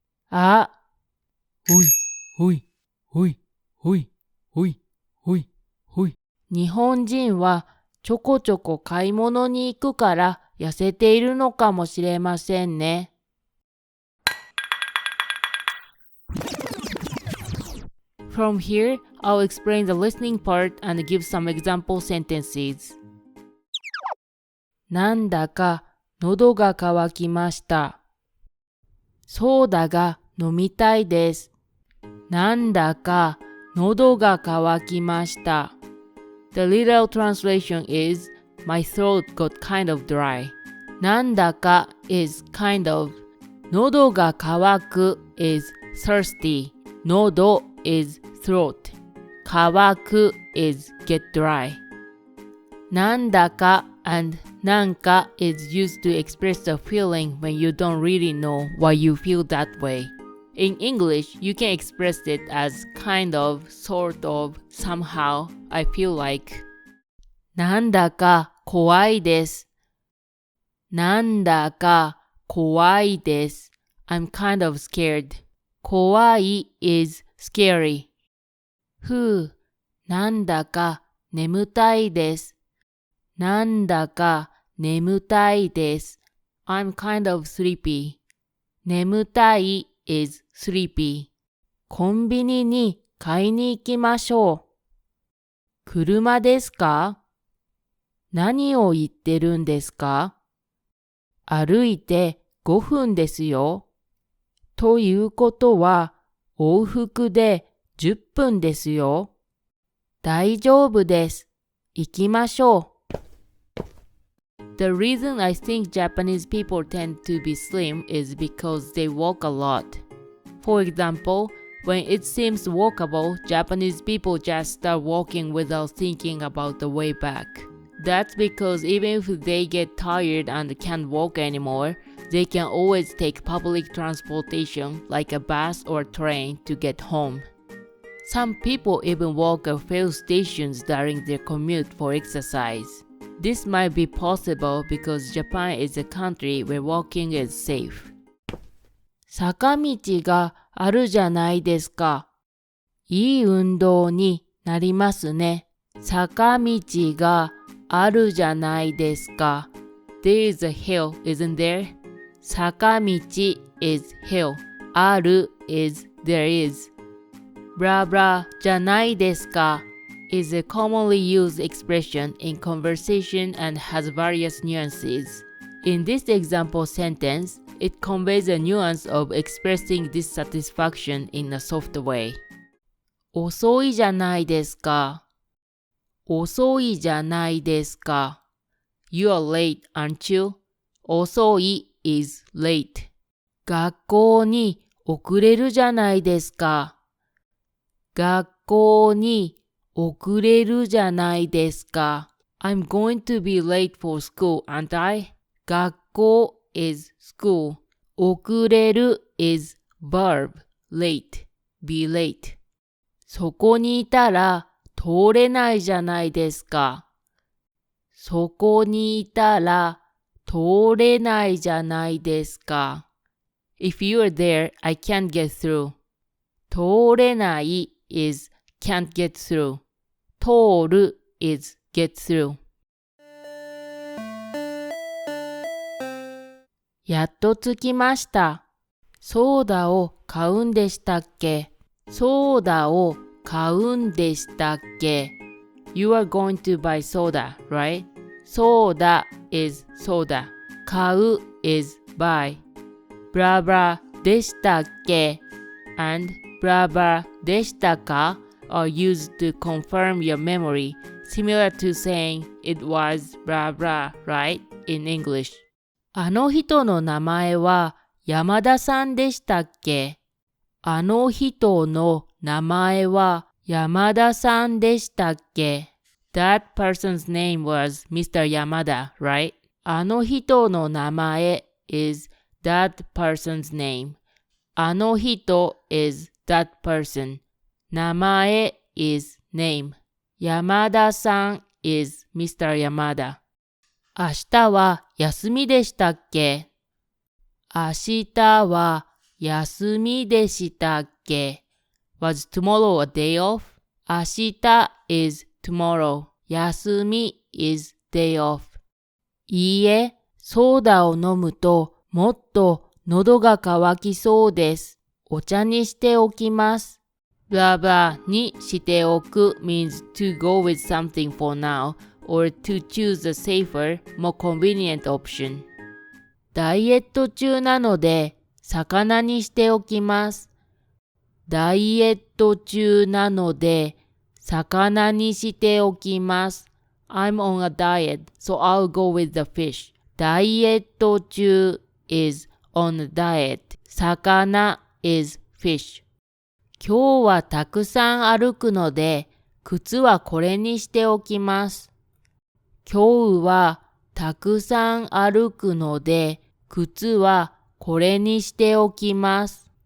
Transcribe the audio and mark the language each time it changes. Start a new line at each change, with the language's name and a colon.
Japanese: あ、ほい、ほい、ほい、ほい、ほい、ほい、ほい。日本人はちょこちょこ買い物に行くから痩せているのかもしれませんね。
English: From here, I'll explain the listening part and give some example sentences.
Japanese: なんだか喉が渇きました。ソーダが飲みたいです。なんだか喉が渇きました。
English: The literal translation is, My throat got kind of dry. なんだか is kind of. 喉が渇く is thirsty. 喉 is throat. 渇く is get dry. なんだか and なんか is used to express the feeling when you don't really know why you feel that way. In English, you can express it as kind of, sort of, somehow, I feel like.
Japanese: なんだか怖いです。なんだか怖いです。
English: I'm kind of scared. 怖い is scary.
Japanese: ふう、なんだか眠たいです。なんだか眠たいです。
English: I'm kind of sleepy. 眠たい is sleepy.
Japanese: コンビニに買いに行きましょう。車ですか？何を言ってるんですか？歩いて5分ですよ。ということは往復で10分ですよ。大丈夫です。行きましょう。
English: The reason I think Japanese people tend to be slim is because they walk a lot. For example, when it seems walkable, Japanese people just start walking without thinking about the way back. That's because even if they get tired and can't walk anymore, they can always take public transportation like a bus or train to get home. Some people even walk a few stations during their commute for exercise. This might be possible because Japan is a country where walking is safe.
Japanese: 坂道があるじゃないですか。いい運動になりますね。坂道があるじゃないですか。
English: There is a hill, isn't there? 坂道 is hill. ある is there is.
Japanese: ブラブラじゃないですか。
English: is a commonly used expression in conversation and has various nuances. In this example sentence, it conveys a nuance of expressing dissatisfaction in a soft way.
Japanese: 遅いじゃないですか。遅いじゃないですか。
English: You are late, aren't you? 遅い is late.
Japanese: 学校に遅れるじゃないですか。学校に遅れるじゃないですか。
English: I'm going to be late for school, aren't I? 学校 is school. 遅れる is verb, late, be late.
Japanese: そこにいたら通れないじゃないですか。そこにいたら通れないじゃないですか。
English: If you are there, I can't get through. 通れない is can't get through. 通る is get through.
Japanese: やっと着きました。ソーダを買うんでしたっけ？ソーダを買うんでしたっけ？
English: You are going to buy soda, right? ソーダ is soda. 買う is buy. ブラブラでしたっけ and ブラブラでしたか are used to confirm your memory, similar to saying it was blah blah, right? In English.
Japanese: あの人の名前は山田さんでしたっけ？あの人の名前は山田さんでしたっけ？
English: That person's name was Mr. Yamada, right? あの人の名前 is that person's name. あの人 is that person. 名前 is name. 山田さん is Mr. Yamada.
Japanese: 明日は休みでしたっけ？明日は休みでしたっけ？
English: Was tomorrow a day off? 明日 is tomorrow. 休み is day off.
Japanese: いいえ、ソーダを飲むともっと喉が渇きそうです。お茶にしておきます。
English: blah blah にしておく means to go with something for now or to choose a safer, more convenient option.
Japanese: ダイエット中なので魚にしておきます。ダイエット中なので魚にしておきます。
English: I'm on a diet, so I'll go with the fish. ダイエット中 is on a diet. 魚 is fish.
Japanese: 今日はたくさん歩くので靴はこれにしておきます。今日はたくさん歩くので靴はこれにしておきます。